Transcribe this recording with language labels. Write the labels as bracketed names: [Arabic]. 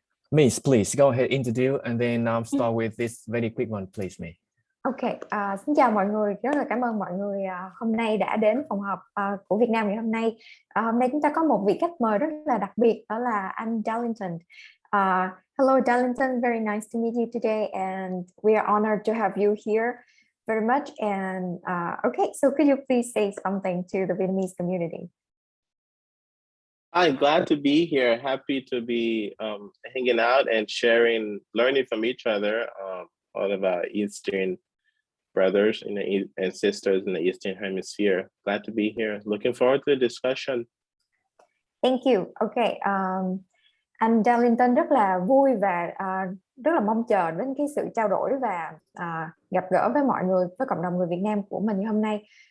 [English] Miss, please go ahead, introduce, and then start with this very quick one, please, Miss. [Vietnamese] Ok, xin chào mọi người. Rất là cảm ơn mọi người hôm nay đã đến phòng họp của Việt Nam ngày hôm nay. Hôm nay chúng ta có một vị khách mời rất là đặc biệt, đó là anh Darlington. [English] Hello, Darlington. Very nice to meet you today, and we are honored to have you here very much. And okay, so could you please say something to the Vietnamese community? I'm glad to be here. Happy to be hanging out and sharing, learning from each other, all of our Eastern brothers and sisters in the Eastern Hemisphere. Glad to be here. Looking forward to the discussion. Thank you. Okay. [Vietnamese] Anh Darlington rất là vui và rất là mong chờ đến cái sự trao đổi và gặp gỡ với mọi người, với cộng đồng người Việt Nam của mình như hôm nay.